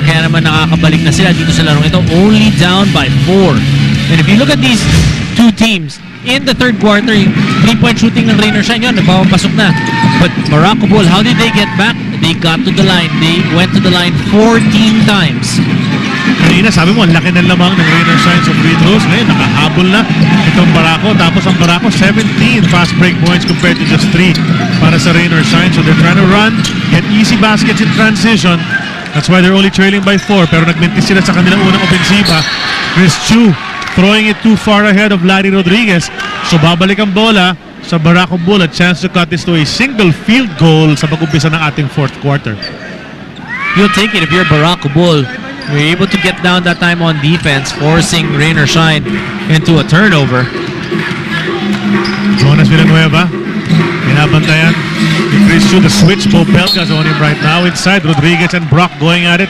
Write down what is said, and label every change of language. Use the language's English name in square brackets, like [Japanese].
[Filipino] Kaya naman nakakabalik na sila dito sa larong ito, [English] only down by 4. And if you look at these two teams. In the third quarter, [Filipino] yung 3-point shooting ng Rain or Shine yun, nagpapasok na. [English] But Barako Bull, how did they get back? They got to the line. They went to the line 14 times. [Filipino] Kanina sabi mo, ang laki ng lamang ng Rain or Shine sa free throws. Ngayon, nakahabol na itong Barako. Tapos ang Barako, 17 fast break points [English] compared to just 3 [Filipino] para sa Rain or Shine. [English] So they're trying to run, get easy baskets in transition. That's why they're only trailing by 4. [Filipino] Pero nagmintis sila sa kanilang unang ofensiba. Chris Chu [English] throwing it too far ahead of [Filipino] Larry Rodriguez. So babalik ang bola sa Barako Bull. [English] A chance to cut this to a single field goal [Filipino] sa pag-umpisa ng ating [English] fourth quarter. You'll take it if you're Barako Bull. You're able to get down that time on defense, forcing Rain or Shine into a turnover. [Filipino] Jonas Villanueva, pinabantayan ni Chris Chu. [English] The switch, Bo Belga's on him right now. Inside, Rodriguez and Brock going at it.